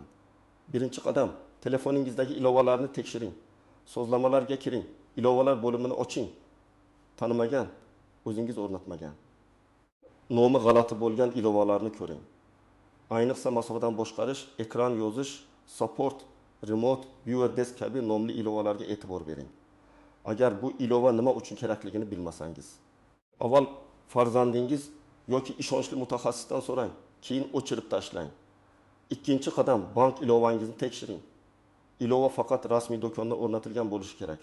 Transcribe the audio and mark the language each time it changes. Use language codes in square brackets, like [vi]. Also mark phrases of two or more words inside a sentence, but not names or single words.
[uz] Birinchi qadam, telefoningizdagi ilovalarni tekshiring. Sozlamalarga kiring, ilovalar bo'limini oching. Tanimagan, o'zingiz o'rnatmagan, nomi g'alati bo'lgan ilovalarni ko'ring. Ayniqsa masofadan boshqarish, ekran yozish, [en] support, remote, viewer desk [uz] kabi nomli ilovalarga e'tibor bering. Agar bu ilova nima uchun kerakligini bilmasangiz, avval farzandingiz yoki ishonchli mutaxassisdan so'rang, keyin o'chirib tashlang. Ikkinchi qadam, bank ilovangizni tekshiring. Ilova faqat rasmiy do'konda o'rnatilgan bo'lishi kerak.